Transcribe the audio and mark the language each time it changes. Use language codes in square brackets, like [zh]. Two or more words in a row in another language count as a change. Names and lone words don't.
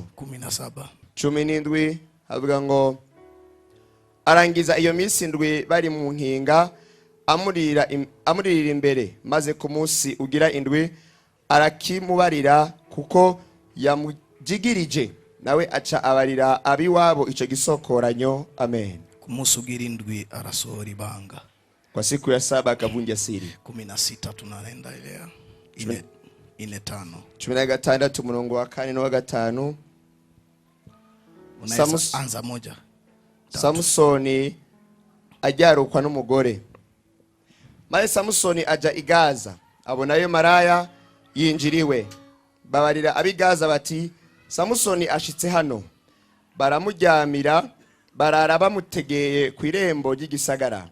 [rn] 17 havuga ngo arangiza iyo minsi ndwi bari mu nkinga amurira imbere, maze ku munsi ugira indwi arakimubarira kuko yamujigirije, nawe aca abarira abiwabo ico gisokoranyo. Amen. Ku munsi ugira indwi arasohora ibanga. [sw] Kwa siku ya 7 akavunja siri. 16 tunaenda ilea 4:5. [rn] 16 murongo wa 4 no wa 5. [sw] Anza moja. [rn] Samusoni ajyarukwa n'umugore. Maze Samusoni aja igaza, abonayo maraya yinjiriwe. Babarira abigaza bati Samusoni ashitse hano. Baramujyamira, barara bamutegeye ku irembo ry'igisagara.